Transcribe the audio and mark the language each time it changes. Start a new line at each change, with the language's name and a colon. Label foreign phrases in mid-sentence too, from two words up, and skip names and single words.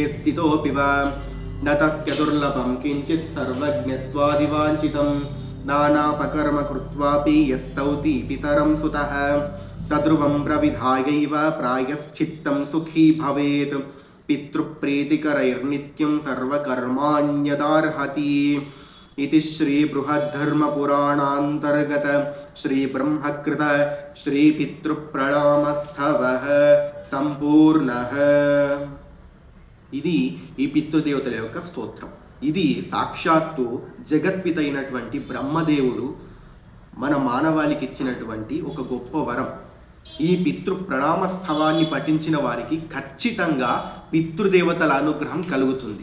Sanskrit: स्थितोऽपि वा न तस्य दुर्लभं किञ्चित् सर्वज्ञत्वादिवाञ्छितं नानापकर्म कृत्वापि यस्तौति पितरं सुतः सध्रुवं प्रविधायैव प्रायश्चित्तं सुखी भवेत् पितृप्रीतिकरैर्नित्यं सर्वकर्माण्यदार्हति इति श्रीबृहद्धर्मपुराणान्तर्गत श्रीब्रह्मकृत श्रीपितृप्रणामस्तवः సంపూర్ణః।
Telugu: ఇది ఈ పితృదేవతల యొక్క స్తోత్రం। ఇది సాక్షాత్తు జగత్పిత అయినటువంటి బ్రహ్మదేవుడు మన మానవాళికి ఇచ్చినటువంటి ఒక గొప్ప వరం। ఈ పితృ ప్రణామస్తవాన్ని పఠించిన వారికి ఖచ్చితంగా పితృదేవతల అనుగ్రహం కలుగుతుంది।